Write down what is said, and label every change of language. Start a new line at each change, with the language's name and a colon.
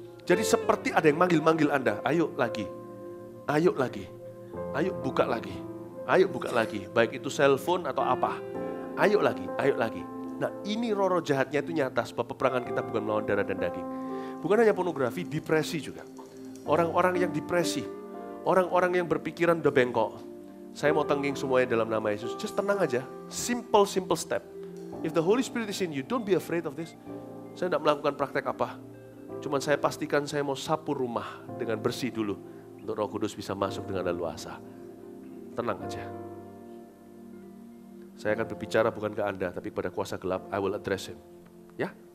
Indonesian: Jadi seperti ada yang manggil-manggil Anda, ayo lagi, ayo lagi, ayo buka lagi, ayo buka lagi, baik itu cellphone atau apa, ayo lagi, ayo lagi. Nah, ini roh-roh jahatnya itu nyata, sebab peperangan kita bukan melawan darah dan daging. Bukan hanya pornografi, depresi juga. Orang-orang yang depresi, orang-orang yang berpikiran udah bengkok. Saya mau tengging semuanya dalam nama Yesus.
English: Just
Indonesian: tenang aja,
English: simple step. If the Holy Spirit is in you, don't be afraid of this.
Indonesian: Saya tidak melakukan praktek apa. Cuman saya pastikan saya mau sapu rumah dengan bersih dulu. Untuk Roh Kudus bisa masuk dengan leluasa. Tenang aja. Saya akan berbicara bukan ke Anda, tapi kepada kuasa gelap,
English: I will address him.
Indonesian: Ya?